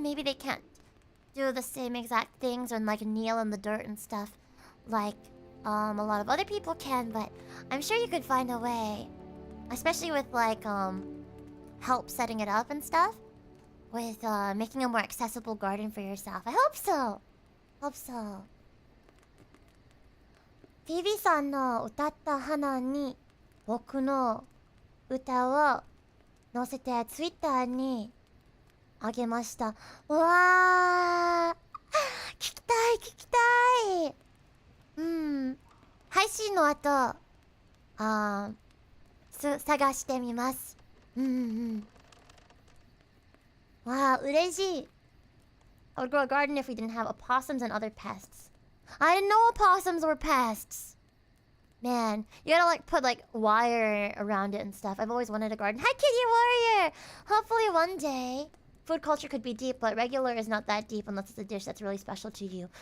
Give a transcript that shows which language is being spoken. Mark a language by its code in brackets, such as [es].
[en] Maybe they can't do the same exact things or like kneel in the dirt and stuff like a lot of other people can, but I'm sure you could find a way, especially with like help setting it up and stuff, with making a more accessible garden for yourself. I hope so. Hope so. [ja] Phoebe さんの歌った花に僕の歌を載せてツイッターにあげました。うわー、聞きたい聞きたい。配信の後探してみます。わあ、嬉しい。 [en] I would grow a garden if we didn't have opossums and other pests. I didn't know opossums were pests. Man, you gotta like put like wire around it and stuff. I've always wanted a garden. Hi, Kitty Warrior! Hopefully one day. Food culture could be deep, but regular is not that deep unless it's a dish that's really special to you.